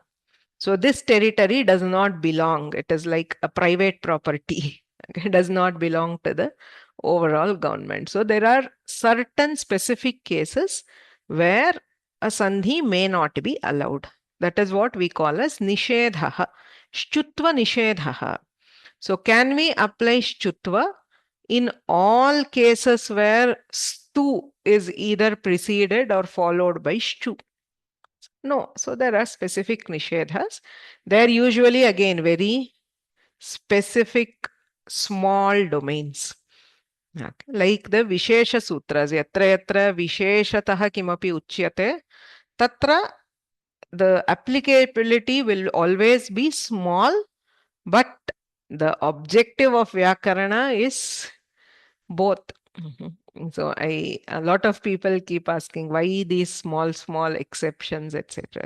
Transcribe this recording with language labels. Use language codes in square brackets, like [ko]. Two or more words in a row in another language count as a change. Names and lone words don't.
[en] So this territory does not belong. It is like a private property. It does not belong to the overall government. So there are certain specific cases where a sandhi may not be allowed. That is what we call as nishedha. [sa] Shchutva nishedha. [en] So can we apply shchutva in all cases where stu is either preceded or followed by shu? No. So there are specific nishedhas. They're usually again very specific small domains. Okay. Like the Vishesha Sutras, [sa] yatra yatra Visheshatah kimapi uchyate, tatra [en] the applicability will always be small, but the objective of Vyakarana is both. So a lot of people keep asking why these small exceptions, etc.